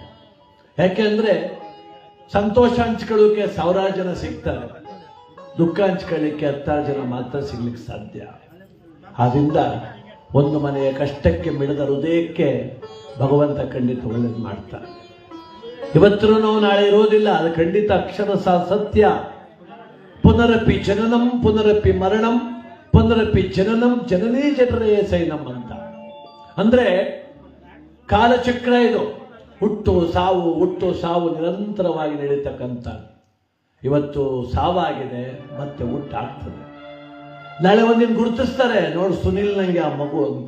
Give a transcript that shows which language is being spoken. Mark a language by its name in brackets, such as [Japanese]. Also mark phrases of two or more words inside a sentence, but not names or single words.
[Kannada] ಯಾಕೆಂದರೆ ಸಂತೋಷ ಹಂಚ್ಕೊಳ್ಳೋಕೆ 1000 ಜನ ಸಿಗ್ತಾರೆ, ದುಃಖ ಹಂಚ್ಕೊಳ್ಳಿಕ್ಕೆ 10 ಜನ ಮಾತ್ರ ಸಿಗ್ಲಿಕ್ಕೆ ಸಾಧ್ಯ. ಆದ್ದರಿಂದ ಒಂದು ಮನೆಯ ಕಷ್ಟಕ್ಕೆ ಮಿಡಿದ ಹೃದಯಕ್ಕೆ ಭಗವಂತ ಖಂಡಿತ ಒಳ್ಳೇದು ಮಾಡ್ತಾನೆ. ಇವತ್ತು ನಾವು ನಾಳೆ ಇರೋದಿಲ್ಲ, ಅದು ಖಂಡಿತ ಅಕ್ಷರ ಸತ್ಯ. [Sanskrit] ಪುನರಪಿ ಜನನಂ ಪುನರಪಿ ಮರಣಂ ಪುನರಪಿ ಜನನಂ ಜನನೇ ಜನರೇ ಸೈನಂ [Kannada] ಅಂತ. ಅಂದ್ರೆ ಕಾಲಚಕ್ರ ಇದು, ಹುಟ್ಟು ಸಾವು ನಿರಂತರವಾಗಿ ನಡೀತಕ್ಕಂಥ. ಇವತ್ತು ಸಾವಾಗಿದೆ, ಮತ್ತೆ ಹುಟ್ಟಾಗ್ತದೆ. ನಾಳೆ ಒಂದಿನ ಗುರುತಿಸ್ತಾರೆ, ನೋಡು ಸುನಿಲ್ ನಂಗೆ ಆ ಮಗು ಅಂತ.